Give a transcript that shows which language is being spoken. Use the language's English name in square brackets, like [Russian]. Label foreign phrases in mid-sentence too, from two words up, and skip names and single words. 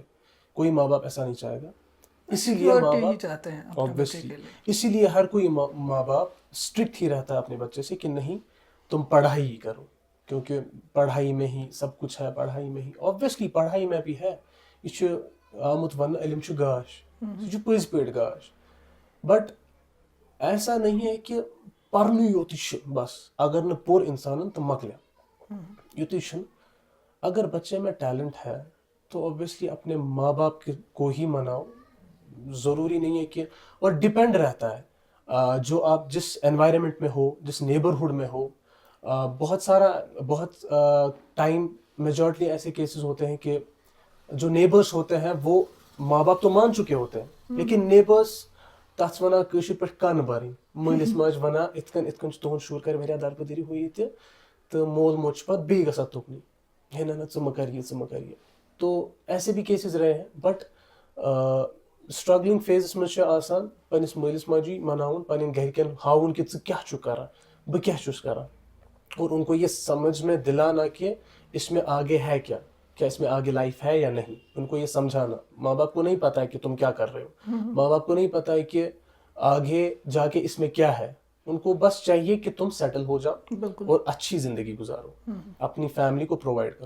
[Urdu] کوئی ماں باپ ایسا نہیں چاہے گا. اسی لیے ماں باپ چاہتے ہیں اوبویسلی، اسی لیے ہر کوئی ماں باپ اسٹرکٹ ہی رہتا ہے اپنے بچے سے کہ نہیں تم پڑھائی ہی کرو، کیونکہ پڑھائی میں ہی سب کچھ ہے، پڑھائی میں ہی. اوبویسلی پڑھائی میں بھی ہے، [Kashmiri] یہ آمت ون علم چھ گاش، یہ پز پٲٹھۍ گاش. [Urdu] بٹ ایسا نہیں ہے کہ [Kashmiri] پرنُے یوت بس، اگر نہ پوٚر انسانن تو مکلیو یُتُے چھُنہٕ. [Urdu] اگر بچے میں ٹیلنٹ ہے تو اوبویسلی اپنے ماں باپ کو ہی مناؤ. ضروری نہیں ہے کہ، اور ڈپینڈ رہتا ہے جو آپ جس انوائرمنٹ میں ہو، جس نیبرہڈ میں ہو. بہت ٹائم میجورٹی ایسے کیسز ہوتے ہیں کہ جو نیبرس ہوتے ہیں وہ ماں باپ تو مان چکے ہوتے ہیں، لیکن نیبرس [Kashmiri] تَتھ وَنان کٲشِر پٲٹھۍ کَن بَرٕنۍ. مٲلِس ماجہِ وَنان یِتھ کٔنۍ تُہُنٛد شُر کَرِ واریاہ دربٕدٔری ہُہ یہِ تہِ، تہٕ مول موج چھُ پَتہٕ بیٚیہِ گژھان تُکنُے، ہے نہ ژٕ مہٕ کَر یہِ ژٕ مہٕ کَر یہِ. [Urdu] تو ایسے بھی کیسز رہے ہیں. [Kashmiri] بٹ اسٹرگلنگ فیزس منٛز چھُ آسان پنٛنِس مٲلِس ماجی مناوُن، پنٛنٮ۪ن گرِکٮ۪ن ہاوُن کہ ژٕ کیٛاہ چھُکھ کران، بہٕ کیٛاہ چھُس کران، [Urdu] اور ان کو یہ سمجھ میں دلانا کہ اس میں آگے ہے کیا اس میں آگے لائف ہے یا نہیں. ان کو یہ سمجھانا. ماں باپ کو نہیں پتا ہے کہ تم کیا کر رہے ہو، ماں باپ کو نہیں پتا ہے کہ آگے جا کے اس میں کیا ہے. ان کو بس چاہیے کہ تم سیٹل ہو جاؤ اور اچھی زندگی گزارو، اپنی فیملی کو پرووائڈ کرو.